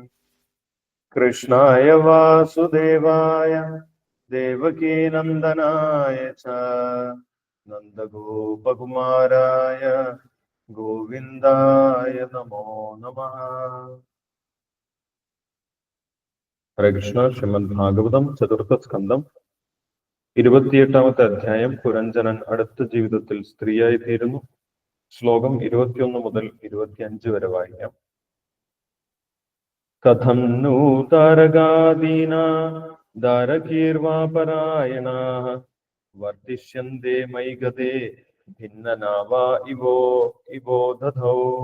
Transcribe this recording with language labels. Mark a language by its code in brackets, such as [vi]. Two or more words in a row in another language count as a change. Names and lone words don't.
[sa] कृष्णाय वासुदेवाय देवकी नन्दनाय च नन्दगोपकुमाराय गोविन्दाय नमो नमः। हरे कृष्ण। [ml] श्रीमद्भागवतम चतुर्थ स्कंदം 28ാമത്തെ അധ്യായം. പുരഞ്ജനൻ അടുത്ത ജീവിതത്തിൽ സ്ത്രീയായി തീരുന്നു. ശ്ലോകം 21 മുതൽ 25 വരെ വായിക്കാം. [sa] കഥം നൂ താരകാദീനാ ദാരകീർവാപരായണാഃ വർത്തിഷ്യന്തെ മയി ഗതേ ഭിന്നനാവാ ഇവോ ദധൗ.